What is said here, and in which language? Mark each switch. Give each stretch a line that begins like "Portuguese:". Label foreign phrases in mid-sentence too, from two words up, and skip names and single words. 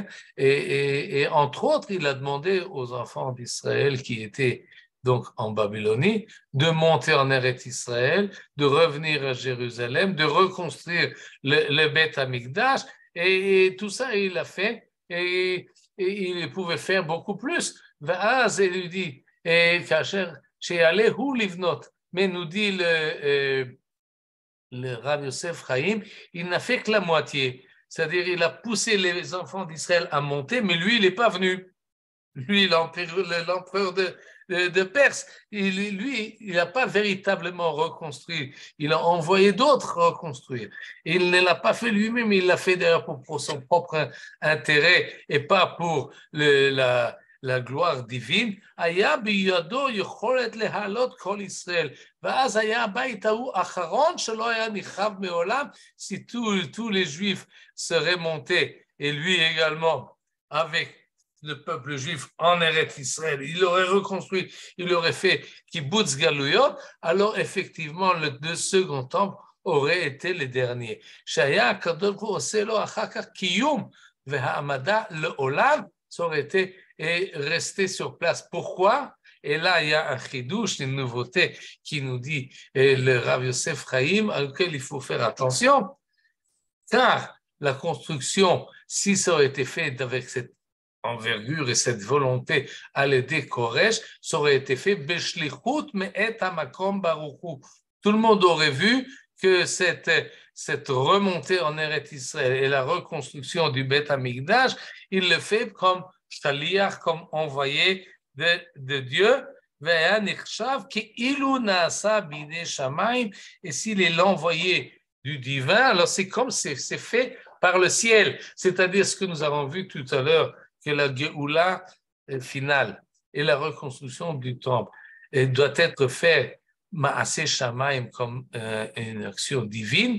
French: Et entre autres, il a demandé aux enfants d'Israël qui étaient donc en Babylonie, de monter en Eretz Israël, de revenir à Jérusalem, de reconstruire le
Hebrew: בית המקדש,
French: et tout ça, il l'a fait, et il pouvait faire beaucoup plus. ואז il dit,
Hebrew: כאשר שיעלה הוא לבנות,
French: mais nous dit le Rav Yosef Haïm, il n'a fait que la moitié. C'est-à-dire, il a poussé les enfants d'Israël à monter, mais lui, il n'est pas venu. Lui, l'empereur de Perse, lui, il n'a pas véritablement reconstruit. Il a envoyé d'autres reconstruire. Il ne l'a pas fait lui-même, il l'a fait d'ailleurs pour son propre intérêt et pas pour la gloire divine.
Hebrew: היה בידו יכולת להעלות כל ישראל, ואז היה הבית ההוא אחרון שלא היה נחרב מעולם,
French: si tous les Juifs seraient montés, et lui également, avec le peuple juif en Eretz Israël, il aurait reconstruit, il aurait fait
Hebrew: קיבוץ גלויות,
French: alors effectivement le second temple aurait été le dernier.
Hebrew: שהיה הקדוש ברוך הוא עושה לו אחר כך קיום והעמדה לעולם,
French: ça aurait été et rester sur place. Pourquoi? Et là, il y a un chidouche, une nouveauté qui nous dit le Rav Yosef Haïm, auquel il faut faire attention, car la construction, si ça aurait été fait avec cette envergure et cette volonté à l'aider Koresh, ça aurait été fait
Hebrew: בשליחות מאת המקום ברוך הוא.
French: Tout le monde aurait vu que cette remontée en Eretz Israël et la reconstruction du
Hebrew: בית המקדש,
French: il le fait comme shaliach, comme envoyé de Dieu, et s'il est l'envoyé du divin, alors c'est comme c'est fait par le ciel, c'est-à-dire ce que nous avons vu tout à l'heure, que la Géoula finale et la reconstruction du temple doit être faite
Hebrew: מעשה שמים
French: comme une action divine.